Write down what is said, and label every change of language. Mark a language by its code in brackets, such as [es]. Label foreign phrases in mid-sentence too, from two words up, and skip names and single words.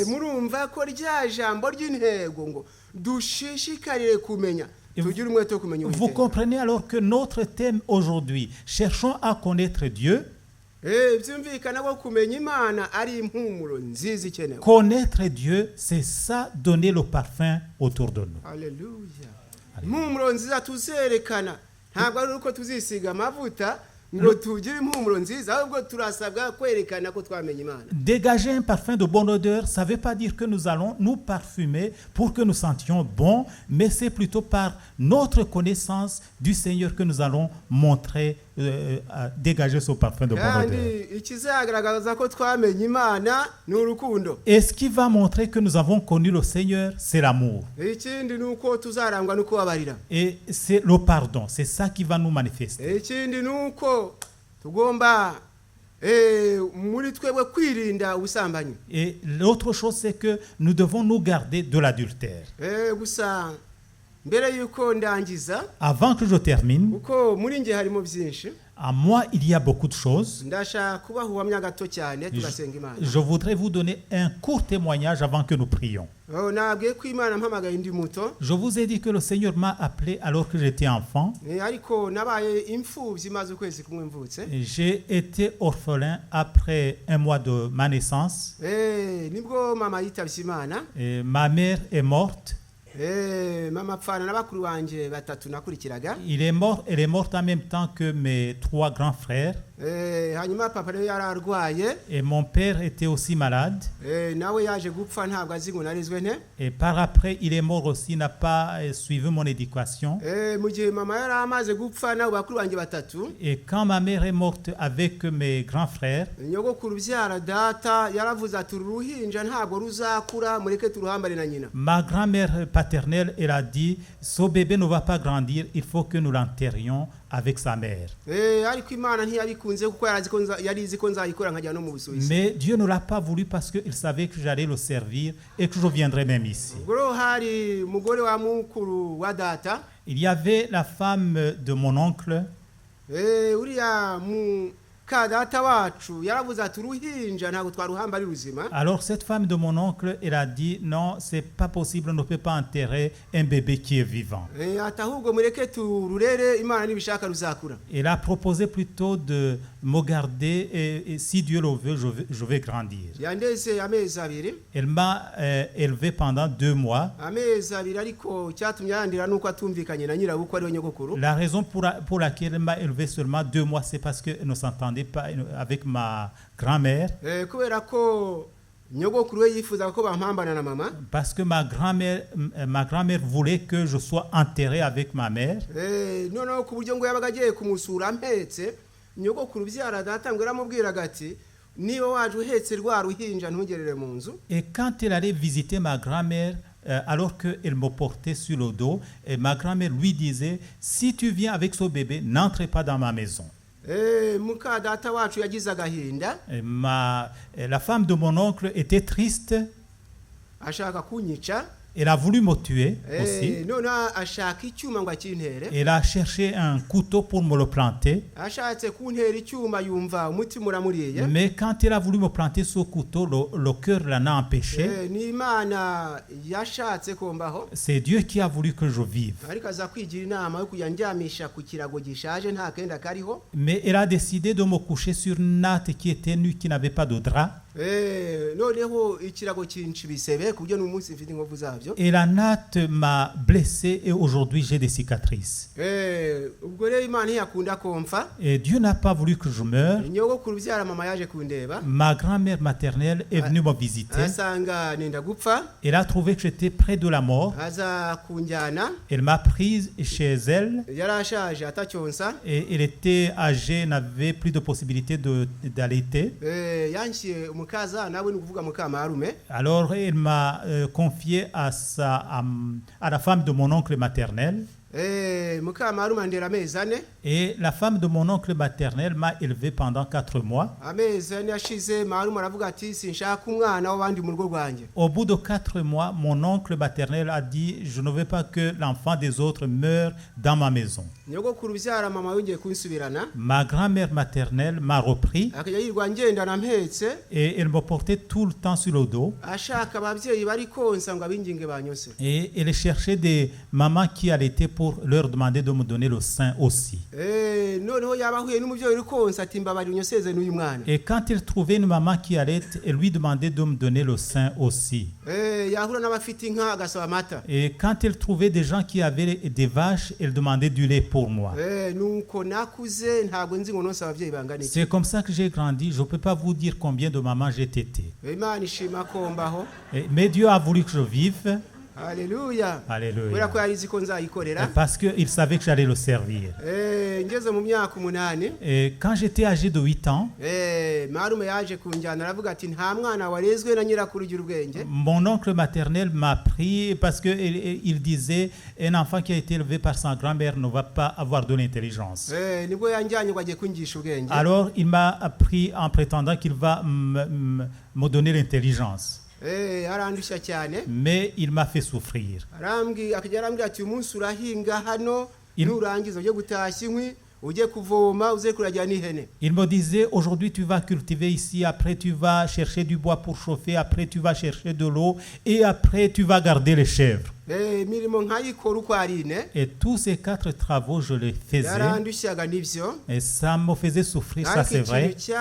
[rw] Murumva ko rya jambo ry'intego ngo dushishikarire kumenya. Tugire umwete wo kumenya Uwiteka. [fr] Vous comprenez alors que notre thème aujourd'hui, cherchons à connaître Dieu. [rw] Byumvikana ko kumenya Imana ari impumuro nziza ikenewe. [fr] Connaître Dieu, c'est ça, donner le parfum autour de nous. Alléluia. [rw] Impumuro nziza tuzerekana ntabwo ari uko tuzisiga amavuta ngo tugire impumuro nziza, ahubwo turasabwa kwerekana ko twamenye Imana. [fr] Dégager un parfum de bonne odeur, ça ne veut pas dire que nous allons nous parfumer pour que nous sentions bon, mais c'est plutôt par notre connaissance du Seigneur que nous allons montrer, dégager ce parfum de bonne [rw] kandi [fr] odeur. [rw] ikizagaragaza ko twamenye Imana ni urukundo. [fr] Et ce qui va montrer que nous avons connu le Seigneur, c'est l'amour. [rw] Ikindi ni uko tuzarangwa no kubabarira. [fr] Et c'est le pardon, c'est ça qui va nous manifester. [rw] Ikindi ni uko tugomba muri twebwe kwirinda ubusambanyi. [fr] Et l'autre chose, c'est que nous devons nous garder de l'adultère. [rw] Gusa mbere yuko ndangiza, [fr] Avant que je termine, [rw] kuko muri nge harimo byinshi, [fr] à moi, il y a beaucoup de choses. [rw] ndashaka kubaha ubuhamya gato cyane tugasenga Imana. [fr] Je voudrais vous donner un court témoignage avant que nous prions. [rw] Nabwiye ko Imana mpamagaye ndi muto, [fr] Je vous ai dit que le Seigneur m'a appelé alors que j'étais enfant. [rw] ariko nabaye imfubyi maze ukwezi kumwe mvutse. [fr] J'ai été orphelin après un mois de ma naissance. [rw] Nibwo mama yitabye Imana. [fr] Et ma mère est morte. [rw] Mama apfana na bakuru banje batatu nakurikiraga. [fr] Elle est morte en même temps que mes 3 grands frères. [rw] Hanyuma papa rero yararwaye. [fr] Et mon père était aussi malade. [rw] Nawe yaje gupfa ntabwo azi ngo narizwe nte. [fr] Et par après, il est mort aussi, n'a pas suivi mon éducation. [rw] Mu gihe mama yari amaze gupfa nabo bakuru banje batatu. [fr] Et quand ma mère est morte avec mes grands frères, [rw] nyogokuru byara data yaravuze ati uruhinja ntabwo ruzakura mureke turuhambare na nyina. [fr] ma grand-mère paternelle, elle a dit, ce bébé ne va pas grandir, il faut que nous l'enterrions avec sa mère. [rw] Ariko Imana ntiyabikunze kuko yari izi ko nzayikora nkajya no mu Busuwisi. [fr] Mais Dieu ne l'a pas voulu parce qu'il savait que j'allais le servir et que je viendrais même ici. [rw] Ubwo hari umugore wa mukuru wa data. [fr] Il y avait la femme de mon oncle. [rw] Uriya kadata wacu yaravuze ati uruhinja ntabwo twaruhamba ari ruzima. [fr] Alors cette femme de mon oncle, elle a dit non, c'est pas possible, on ne peut pas enterrer un bébé qui est vivant. [rw] Ati ahubwo mureke tururere Imana nibishaka ruzakura. [fr] Elle a proposé plutôt de me garder et si Dieu le veut, je vais grandir. [rw] Yandeze amezi abiri. [fr] Elle m'a élevé pendant 2 mois. [rw] Amezi abiri ariko cyatumye yandira nuko atumvikanye na nyirabuko ari we nyogokuru. [fr] La raison pour laquelle elle m'a élevé seulement 2 mois, c'est parce qu'elle ne s'entendait pas avec ma grand-mère. [rw] Kubera ko nyogokuru we yifuza ko bampambana na mama. [fr] Parce que ma grand-mère voulait que je sois enterré avec ma mère. [rw] Noneho ku buryo ngo yabaga agiye kumusura mpetse, nyogokuru byara data ngo yaramubwiraga ati niba waje uhetse rwa ruhinja ntugerere mu nzu. [fr] Et quand elle allait visiter ma grand-mère, alors qu'elle me portait sur le dos, et ma grand-mère lui disait, si tu viens avec ce bébé, n'entre pas dans ma maison. [rw] Muka data wacu yagize agahinda. [fr] La femme de mon oncle était triste. [rw] Ashaka kunyica. [fr] Elle a voulu me tuer aussi. [rw] None ashaka icyuma ngo akintere. [fr] Elle a cherché un couteau pour me le planter. [rw] Ashatse kuntera icyuma yumva umutima uramuriye. [fr] Mais quand elle a voulu me planter ce couteau, le cœur l'en a empêché. [rw] Ni Imana yashatse kombaho. [fr] C'est Dieu qui a voulu que je vive. [rw] Ariko aza kwigira inama yo kuyandyamisha ku kirago gishaje nta kenda kariho. [fr] Mais elle a décidé de me coucher sur une natte qui était nue, qui n'avait pas de drap. [rw] Noneho ikirago kinci bisebe ku buryo n'umunsi mfite inkovu zabyo. [fr] Et la natte m'a blessé et aujourd'hui j'ai des cicatrices. [rw] Ubwo rero Imana yakunda komfa. [fr] Et Dieu n'a pas voulu que je meure. [rw] Nyogokuru byara mama yaje kundeba. [fr] Ma grand-mère maternelle est venue me visiter. [rw] Asanga nenda gupfa. [fr] Elle a trouvé que j'étais près de la mort. [rw] Aza kunjyana. [fr] Elle m'a prise chez elle. [rw] Yarashaje atacyonsa. [fr] Et elle était âgée, n'avait plus de possibilité d'allaiter. [rw] Yanshye umukaza nawe ni kuvuga mukamarume. [fr] Alors elle m'a confié à la femme de mon oncle maternel. [rw] Mukamarume andera amezi ane. [fr] Et la femme de mon oncle maternel m'a élevé pendant 4 mois. [rw] Amezi ane yashize marume aravuga ati sinshaka umwana w'abandi mu rugo rwanjye. [fr] Au bout de 4 mois, mon oncle maternel a dit, je ne veux pas que l'enfant des autres meure dans ma maison. [rw] Nyogokuru byara mama yongeye kunsubirana. [fr] Ma grand-mère maternelle m'a repris. [rw] Akajya yirwa ngendana mpetse. [fr] Et elle me portait tout le temps sur le dos. [rw] Ashaka ababyeyi bari konsa ngo abinginge banyose. [fr] Et elle cherchait des mamans qui allaitaient pour leur demander de me donner le sein aussi. [rw] Noneho yabahuye n'umubyeyi uri konsa ati mbabari unyoseze n'uyu mwana. [fr] Et quand elle trouvait une maman qui allaite, elle lui demandait de me donner le sein aussi. [rw] Yahura n'abafite inka agasaba amata. [fr] Et quand elle trouvait des gens qui avaient des vaches, elle demandait du lait pour pour moi. [rw] nuko nakuze ntabwo nzi ngo nonse ababyeyi bangana iki. [fr] C'est comme ça que j'ai grandi. Je ne peux pas vous dire combien de mamans j'ai tété. [rw] Imana ishima ko mbaho. [fr] Mais Dieu a voulu que je vive. [rw] Haleluya. [fr] Alléluia. [rw] Kubera ko yarizi ko nzayikorera. [fr] Parce qu'il savait que j'allais le servir. [rw] Ngeze mu myaka 8. [fr] Et quand j'étais âgé de 8 ans, [rw] marume yaje kunjyana aravuga ati nta mwana warezwe na nyirakuru ugira ubwenge. [fr] Mon oncle maternel m'a pris parce qu'il disait un enfant qui a été élevé par sa grand-mère ne va pas avoir de l'intelligence. [rw] Nibwo yanjyanye ngo agiye kungisha ubwenge. [fr] Alors il m'a pris en prétendant qu'il va me donner l'intelligence. [rw] Arandusha cyane. [fr] Mais il m'a fait souffrir. [rw] Akajya arambwira ati umunsi urahinga hano nurangiza ujye gutashya inkwi ujye kuvoma uze kurajya n'ihene. [fr] Il me disait aujourd'hui tu vas cultiver ici, après tu vas chercher du bois pour chauffer, après tu vas chercher de l'eau et après tu vas garder les chèvres. Et tous ces 4 travaux, je les faisais. Et ça me faisait souffrir, ça c'est vrai.